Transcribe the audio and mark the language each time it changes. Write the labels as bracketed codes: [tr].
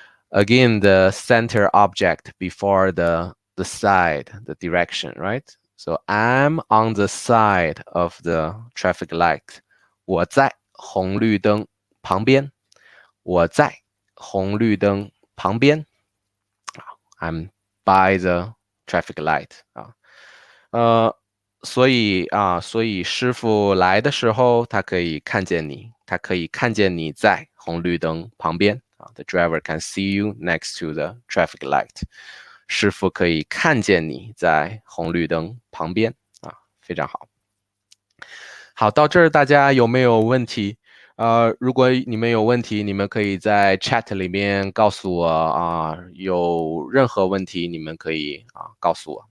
[en] again the center object before the side the direction right so I'm on the side of the traffic light [zh] 我在红绿灯旁边我在红绿灯旁边 [en] I'm by the traffic light [zh] 所以师傅来的时候，他可以看见你在红绿灯旁边 [en] The driver can see you next to the traffic light。 [zh] 师傅可以看见你在红绿灯旁边非常好。好，到这儿大家有没有问题？如果你们有问题，你们可以在 chat 里面告诉我有任何问题，你们可以告诉我。